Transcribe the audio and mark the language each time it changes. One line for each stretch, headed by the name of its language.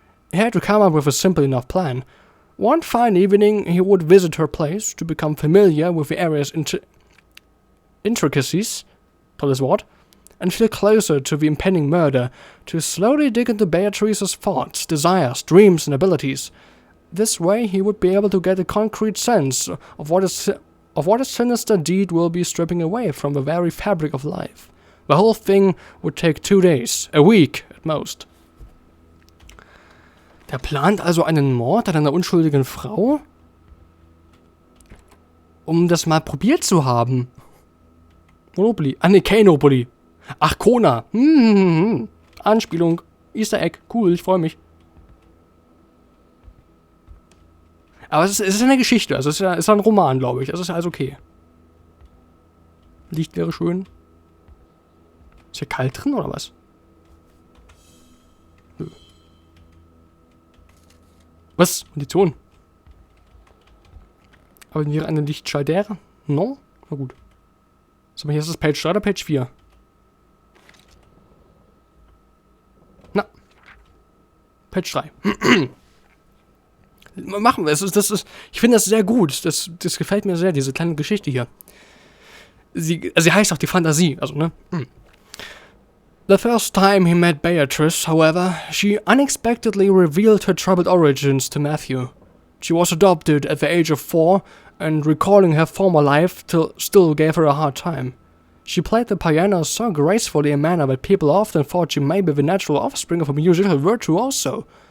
English: He had to come up with a simple enough plan. One fine evening, he would visit her place to become familiar with the area's intricacies,
German: tolles Wort,
English: and feel closer to the impending murder, to slowly dig into Beatrice's thoughts, desires, dreams, and abilities. This way, he would be able to get a concrete sense of what a sinister deed will be stripping away from the very fabric of life. The whole thing would take 2 days, a week at most.
German: Der plant also einen Mord an einer unschuldigen Frau, um das mal probiert zu haben. Monopoly. Ah, ne, Kanopoly. Ach, Kôna. Anspielung. Easter Egg. Cool, ich freue mich. Aber es ist eine Geschichte, also es ist ein Roman, glaube ich. Also ist ja alles okay. Licht wäre schön. Ist hier kalt drin, oder was? Nö. Was? Kondition? Aber wäre eine Lichtschalter? No? Na gut. So, aber hier ist das Page 3 oder Page 4? Na. Page 3. Machen wir es. Ich finde das sehr gut. Das gefällt mir sehr, diese kleine Geschichte hier. Sie heißt auch die Fantasie, also, ne?
English: The first time he met Beatrice, however, she unexpectedly revealed her troubled origins to Matthew. She was adopted at the age of 4, and recalling her former life still gave her a hard time. She played the piano so gracefully a manner that people often thought she may be the natural offspring of a musical virtuoso.